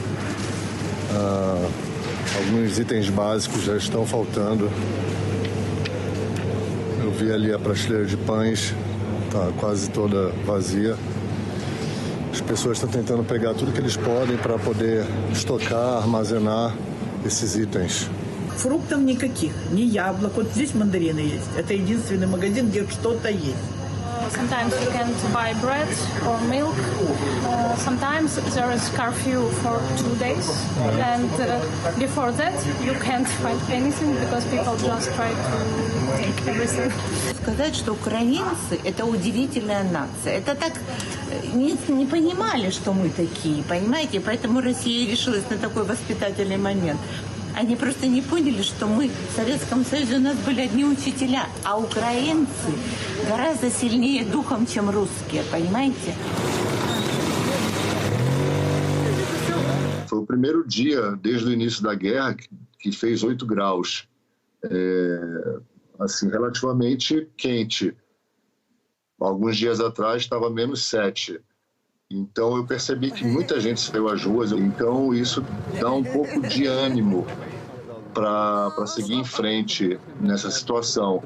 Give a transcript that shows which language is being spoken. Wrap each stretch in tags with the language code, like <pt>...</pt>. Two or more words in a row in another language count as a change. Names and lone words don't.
<pt>Alguns itens básicos já estão faltando. Eu vi ali a prateleira de pães, está quase toda vazia. As pessoas estão tentando pegar tudo que eles podem para poder estocar, armazenar esses itens.</pt> <ru>Фруктов никаких, ни яблок. Вот здесь мандарины есть. Это единственный магазин, где что-то есть.</ru> <en>Sometimes you can't buy bread or milk. Sometimes there is curfew for 2 days. And before that you can't find anything because people just try to take everything.</en> <ru>Сказать, что украинцы – это удивительная нация. Это так не понимали, что мы такие, понимаете? Поэтому Россия решилась на такой воспитательный момент. Они просто не поняли, что мы в Советском Союзе у нас были одни учителя, а украинцы гораздо сильнее духом, чем русские, понимаете?</ru> <pt>Foi o primeiro dia desde o início da guerra que fez 8 graus. Assim, relativamente quente. Alguns dias atrás estava menos 7. Então eu percebi que muita gente saiu às ruas, então isso dá um pouco de ânimo para seguir em frente nessa situação.</pt>